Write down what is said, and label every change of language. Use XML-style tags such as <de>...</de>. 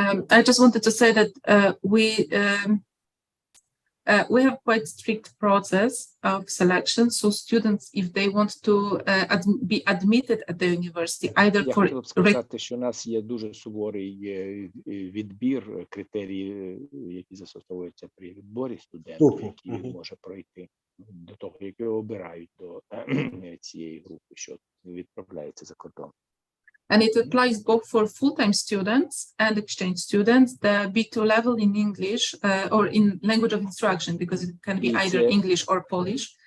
<en>I just wanted to say that we have quite strict process of selection. So students, if they want to be admitted at the university, either</en> <uk>Я хотів б сказати, що у нас є дуже суворий відбір, критерії, які застосовуються при відборі студентів, які може пройти до того, які обирають до цієї групи, що відправляється за кордон.</uk> <en>And it applies both for full-time students and exchange students, the B2 level in English or in language of instruction, because it can be either English or Polish.</en>